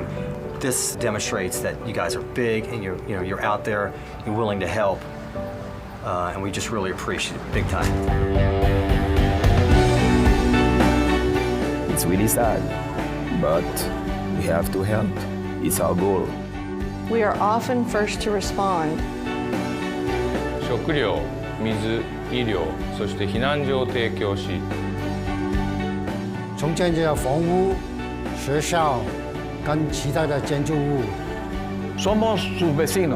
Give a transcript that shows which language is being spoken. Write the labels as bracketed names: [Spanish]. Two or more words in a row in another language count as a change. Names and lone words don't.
[English] This demonstrates that you guys are big and you're out there, you're willing to help, and we just really appreciate it big time. It's really sad, but we have to help. It's our goal. We are often first to respond. [Japanese] 食料、水、医療、そして避難所を提供し、 [Chinese] 重建这房屋、学校跟其他的建筑物。 [Spanish] Somos sus vecinos.